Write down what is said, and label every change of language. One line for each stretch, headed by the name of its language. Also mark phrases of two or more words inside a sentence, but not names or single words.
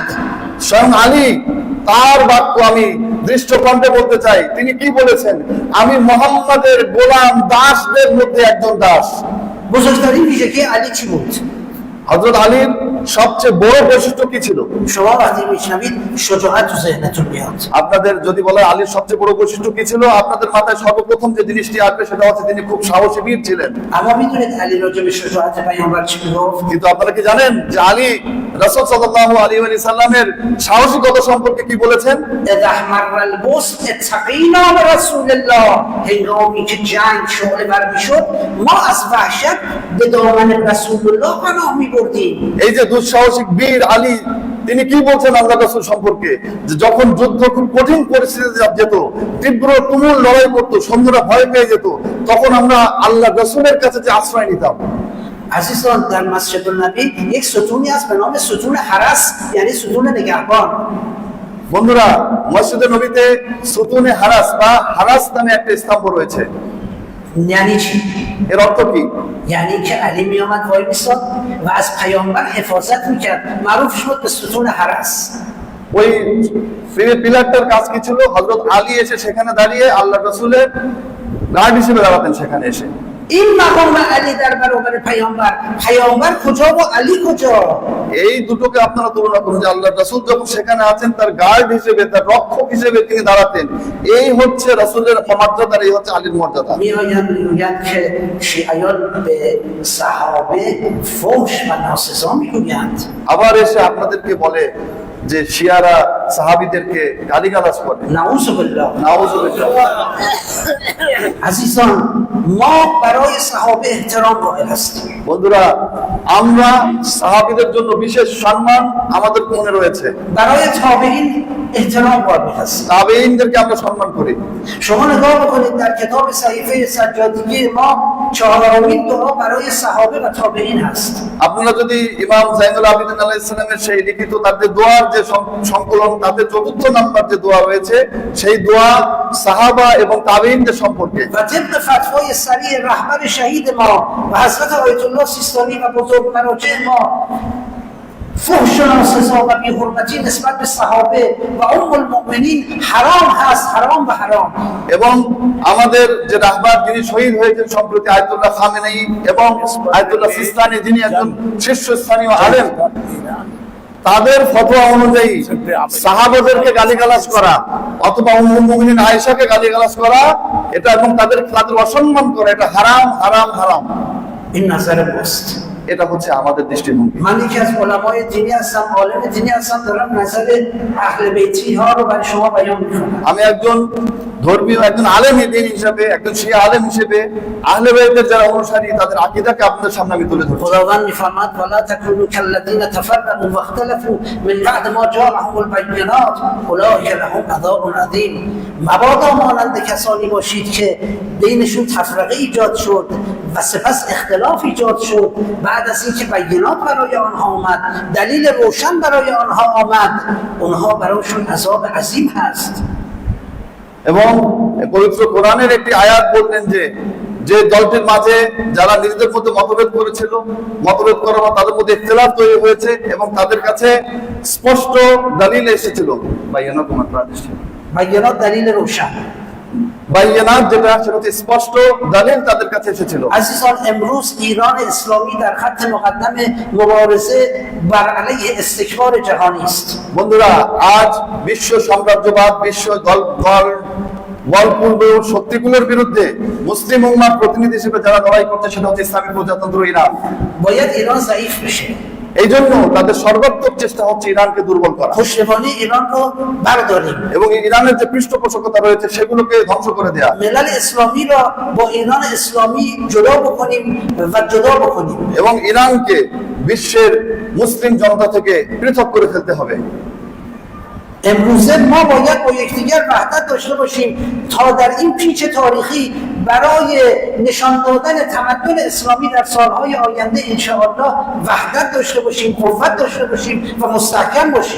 Bangla: স্বয়ং আলী তার বাক্য আমি দৃষ্ট কণ্ঠে বলতে চাই, তিনি কি বলেছেন? আমি মুহাম্মাদের গোলাম দাসদের মধ্যে একজন দাস।
Persian: بزرگترین ویژگی علی چی بود؟
Bangla: হযরত আলীর সবচেয়ে বড় বৈশিষ্ট্য কি ছিল?
Persian: شما وقتی میشنوید شجاعت تو ذهنتون میاد
Bangla: আপনাদের যদি বলে আলীর সবচেয়ে বড় বৈশিষ্ট্য কি ছিল, আপনাদের মাথায় সর্বপ্রথম যে জিনিসটি আসবে সেটা হচ্ছে তিনি খুব সাহসী বীর ছিলেন।
Persian: اما میدونید علی راجع به شجاعت پیامبر چی میگفت؟
Bangla: কিন্তু আপনারা কি জানেন যে আলী রাসূল
Arabic: صلى الله عليه وسلم
Bangla: সাহসিকতা সম্পর্কে কি বলেছেন?
Arabic: اذا احمر البوس اتقینا برسول الله
Persian: هنگامی که جنگ شعله ور میشد ما از وحشت به دامن رسول الله پناه میبردیم
Bangla: এই যে দুঃসাহসিক বীর আলী, তিনি কি বলছেন আল্লাহ রাসূল সম্পর্কে? যে যখন যুদ্ধ খুব কঠিন পরিস্থিতিতে যেত, তীব্র তুমুল লড়াই করতো, সৈন্যরা ভয় পেয়ে যেত, তখন আমরা আল্লাহ রাসূলের কাছে যে আশ্রয় নিতাম।
Persian: عزیزان در مسجد النبی یک ستونی هست به نام ستون حرس یعنی ستون نگهبان
Bangla: বন্ধুরা, মসজিদে নবীতে সুতুনে হারাস বা হারাস নামে একটা স্তম্ভ রয়েছে।
Persian: یعنی چی؟
Bangla: এর অর্থ কি?
Persian: یعنی که علی می آمد وای میستاد و از پیامبر حفاظت میکرد معروف شد به ستون حرس
Bangla: ওই পিলারটার কাজ কি ছিল? হযরত আলী এসে সেখানে দাঁড়িয়ে আল্লাহ রাসূলের গার্ড হিসেবে দাঁড়াতেন সেখানে এসে।
Persian: این مقام علی در برابر پیامبر پیامبر کجا و علی کجا
Bangla: এই দুটোকে আপনারা তুলনা করুন যে আল্লাহ রাসূল যখন সেখানে আছেন তার গার্ড হিসেবে, তার রক্ষক হিসেবে তিনি দাঁড়াতেন। এই হচ্ছে রাসূলের মর্যাদা, এই হচ্ছে আলীর মর্যাদা।
Persian: میآیند میگویند که شیعیان به صحابه فحش و ناسزا میگویند
Bangla: আবার এসে আপনাদেরকে বলে যে শিয়ারা সাহাবীদেরকে গালিগালাজ করে।
Arabic: نعوذ بالله نعوذ بالله.
Persian: عزیزان ما برای صحابه احترام قائل هستیم
Bangla: বন্ধুরা, আমরা সাহাবীদের জন্য বিশেষ সম্মান আমাদের মনে রয়েছে।
Persian: برای تابعین احترام قائل هستیم
Bangla: তাবেঈনদেরকে আমরা সম্মান করি।
Persian: شما نگاه بکنید در کتاب صحیفه سجادگی ما 4مین دعا برای صحابه و تابعین هست
Bangla: আপনারা যদি ইমাম যাইনুল আবেদিন
Arabic: عليه السلام
Bangla: সেই লিখিত তাদের দোয়ার যে সংকলন, তাতে ৪র্থ নাম্বার যে দোয়া রয়েছে, সেই দোয়া সাহাবা এবং তাবেঈনদের সম্পর্কে।
Persian: و طبق فتوای سریع رهبر شهید ما و حضرت آیت الله سیستانی و بزرگ مراجع ما فحش و ناسزا و بی‌حرمتی نسبت به صحابه و ام المؤمنین حرام هست حرام و حرام
Bangla: এবং আমাদের যে রাহবার যিনি শহীদ হয়েছেন সম্প্রতি, আয়াতুল্লাহ খামেনেই এবং আয়াতুল্লাহ সিস্তানি, যিনি একজন শীর্ষস্থানীয় আলেম, তাদের ফতোয়া অনুযায়ী সাহাবাদেরকে গালিগালাজ করা অথবা উম্মুল মুমিনিন আয়েশাকে গালিগালাজ করা, এটা এবং তাদের অসম্মান করা, এটা হারাম হারাম হারাম।
Persian: این نظر ماست
Bangla: এটা হচ্ছে আমাদের দৃষ্টিভঙ্গি।
Persian: من یکی از علمای دینی هستم عالم دینی هستم دارم نظر اهل بیتی ها رو برای شما بیان میکنم
Bangla: আমি একজন ধর্মীয়, একজন আলেম দ্বীন হিসেবে, একজন শিয়া আলেম হিসেবে আহলে বাইতের যারা অনুসারী তাদের আকীদাকে আপনাদের সামনে আমি তুলে ধরছি।
Persian: خداوند میفرماد
Arabic: ولا تكونوا كالذين تفرقوا واختلفوا من بعد ما جاءهم البينات اولئک لهم عذاب عظیم
Persian: مبادا مانند کسانی باشید که بینشون تفرقه ایجاد شد و سپس اختلاف ایجاد شد بعد از اینکه بینات برای آنها آمد دلیل روشن برای آنها آمد اونها برایشون عذاب عظیم هست
Bangla: এবং পবিত্র কোরআনের একটি আয়াত বললেন যে যে দলটির মাঝে যারা নিজেদের মধ্যে মতভেদ করেছিল, মতভেদ করার পর তাদের মধ্যে ইখতিলাফ তৈরি হয়েছে এবং তাদের কাছে স্পষ্ট দলিল এসেছিল,
Persian: بینات دلیل روشن
Bangla: বাইয়ানাত, যেটা সেটা হচ্ছে স্পষ্ট দলিল তাদের কাছে এসেছিল।
Persian: عزیزان امروز ایران اسلامی در خط مقدم مبارزه بر علیه استکبار جهانی است
Bangla: বন্ধুরা, আজ বিশ্ব সাম্রাজ্যবাদ, বিশ্ব বলপূর্ব শক্তিগুলোর বিরুদ্ধে মুসলিম উম্মাহর প্রতিনিধি হিসেবে যারা লড়াই করছে সেটা হচ্ছে ইসলামী প্রজাতন্ত্র ইরান।
Persian: باید ایران ضعیف بشه
Bangla: এই জন্য তাদের সর্বাত্মক চেষ্টা হচ্ছে ইরানকে দুর্বল করা,
Persian: پشتیبانی ایران رو برداریم
Bangla: এবং ইরানের যে পৃষ্ঠপোষকতা রয়েছে সেগুলোকে ধ্বংস করে দেয়া,
Persian: ملل اسلامی را با ایران اسلامی جدا بکنیم و جدا بکنیم
Bangla: এবং ইরানকে বিশ্বের মুসলিম জনতা থেকে পৃথক করে ফেলতে হবে।
Persian: امروزه ما باید با یکدیگر وحدت داشته باشیم تا در این پیچ تاریخی برای نشان دادن تمدن اسلامی در سالهای آینده انشاءالله وحدت داشته باشیم، قوت داشته باشیم و مستحکم باشیم.